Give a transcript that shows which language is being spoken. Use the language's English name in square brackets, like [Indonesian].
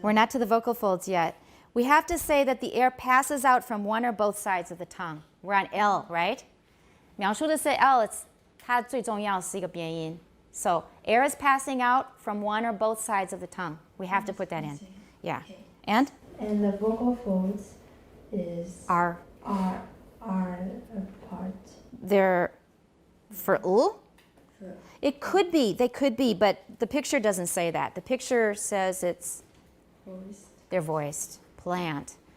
[English] we're not to the vocal folds yet. We have to say that the air passes out from one or both sides of the tongue. We're on L, right? [Chinese] 描述的是 L, 它最重要是一个变音. [English] So air is passing out from one or both sides of the tongue. We have to put that in. Yeah. And the vocal folds are apart. They're for U? It could be, they could be, but the picture doesn't say that. The picture says they're voiced. Plant.